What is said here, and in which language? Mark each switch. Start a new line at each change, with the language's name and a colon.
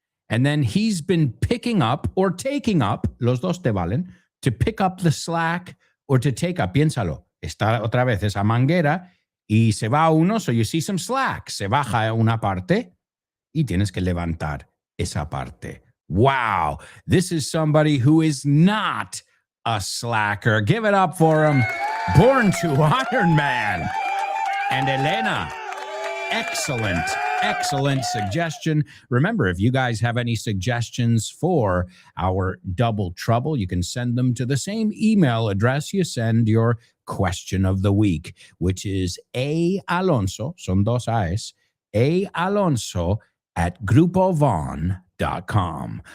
English: And then he's been picking up or taking up,
Spanish: los dos te valen,
English: to pick up the slack or to take up.
Spanish: Piénsalo. Está otra vez esa manguera y se va uno,
English: so you see some slack.
Spanish: Se baja una parte y tienes que levantar esa parte.
English: Wow. This is somebody who is not a slacker. Give it up for him. Born to Iron Man. And Elena, excellent suggestion. Remember, if you guys have any suggestions for our double trouble, you can send them to the same email address you send your question of the week, which is Alonso, son dos A's, Alonso at grupovon.com.